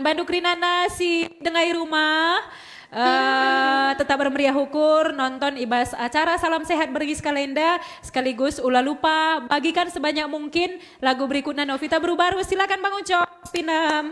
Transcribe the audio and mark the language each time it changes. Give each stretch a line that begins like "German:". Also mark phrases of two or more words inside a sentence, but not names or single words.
Batak Karo: Bandung Rinana si dengai rumah.
Indonesian: Tetap bermeriah hukur nonton ibas acara Salam Sehat Bergis Kalenda sekaligus ulah lupa bagikan sebanyak mungkin lagu berikutnya Novita Baru-Baru. Silakan Bang Ucok Pinem